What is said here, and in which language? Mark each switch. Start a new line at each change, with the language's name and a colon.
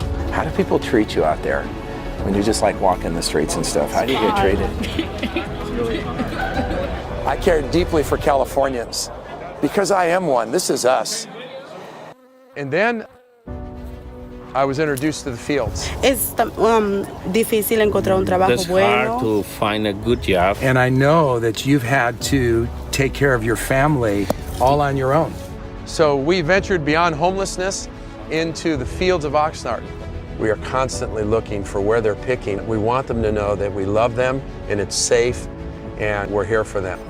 English: How do people treat you out there when you just like walking the streets and stuff? How do you get treated? It's really hard. I care deeply for Californians because I am one. This is us. And then I was introduced to the fields.
Spanish: Es difícil encontrar un trabajo
English: It's
Spanish: bueno.
English: hard to find a good job. And I know that you've had to take care of your family all on your own. So we ventured beyond homelessness into the fields of Oxnard. We are constantly looking for where they're picking. We want them to know that we love them and it's safe and we're here for them.